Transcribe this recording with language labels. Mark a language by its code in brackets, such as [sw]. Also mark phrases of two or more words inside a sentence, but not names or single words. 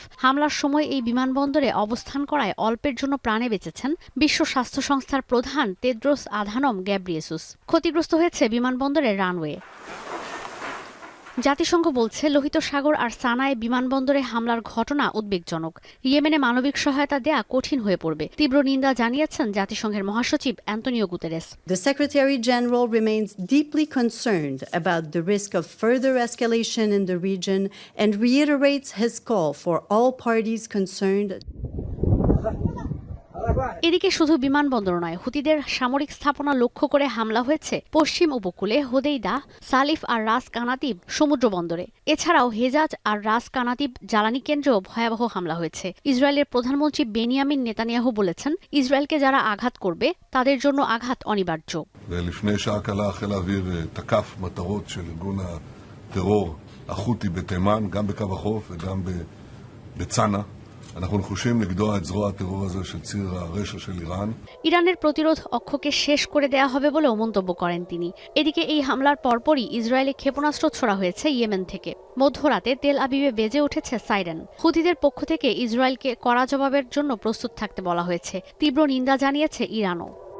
[bn] হামলার সময় এই বিমানবন্দরে অবস্থান করায় অল্পের জন্য প্রাণে বেঁচেছেন বিশ্ব স্বাস্থ্য সংস্থার প্রধান তেদ্রোস আধানম গ্যাব্রিয়েসুস। ক্ষতিগ্রস্ত হয়েছে বিমানবন্দরের রানওয়ে। জাতিসংঘ বলছে, লোহিত সাগর আর সানায় বিমানবন্দরে হামলার ঘটনা উদ্বেগজনক। ইয়েমেনে মানবিক সহায়তা দেয়া কঠিন হয়ে পড়বে। তীব্র নিন্দা জানিয়েছেন জাতিসংঘের মহাসচিব অ্যান্তোনিও গুতেরেস। [en] The Secretary General remains deeply concerned about the risk of further escalation in the region and reiterates his call for all parties concerned [bn] এদিকে শুধু বিমানবন্দর নয়, হুতিদের সামরিক স্থাপনা লক্ষ্য করে হামলা হয়েছে পশ্চিম উপকূলে হোদেইদা, সালিফ আর রাস কানাতিব সমুদ্র বন্দরে। এছাড়াও হেজাজ আর রাস কানাতিব জ্বালানি কেন্দ্রেও ভয়াবহ হামলা হয়েছে। ইসরায়েলের প্রধানমন্ত্রী বেনিয়ামিন নেতানিয়াহু বলেছেন, ইসরায়েলকে যারা আঘাত করবে তাদের জন্য আঘাত অনিবার্য। [he] ולפני שעה קלה חיל האוויר תקף מטרות של ארגון הטרור החותי בתימן, גם בקו החוף וגם בצנע. אנחנו נחושים לגדוע את זרוע הטרור הזה של ציר הרשע של איראן. [bn] ইরানের প্রতিরোধ অক্ষকে শেষ করে দেয়া হবে বলেও মন্তব্য করেন তিনি। এদিকে এই হামলার পরপরই ইসরায়েলে ক্ষেপণাস্ত্র ছোড়া হয়েছে ইয়েমেন থেকে। মধ্যরাতে তেল আবিবে বেজে উঠেছে সাইরেন। হুতিদের পক্ষ থেকে ইসরায়েলকে কড়া জবাবের জন্য প্রস্তুত থাকতে বলা হয়েছে। তীব্র নিন্দা জানিয়েছে ইরানও।